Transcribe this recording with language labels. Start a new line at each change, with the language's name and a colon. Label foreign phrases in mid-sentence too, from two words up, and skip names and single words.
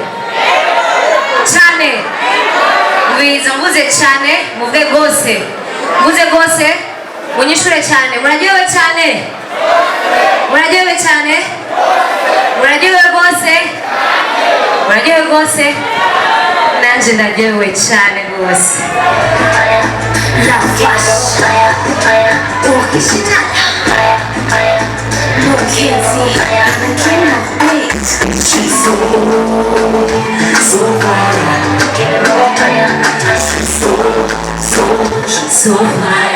Kinyarwanda: cyane mwiza mvuze cyane muvuge gose mvuze gose munyishure cyane muraryohewe cyane muraryohewe cyane muraryohewe gose muraryohewe gose nanje ndaryohewe cyane rwose.
English: La flash, original. Mackenzie, she's so fire. She's so fire.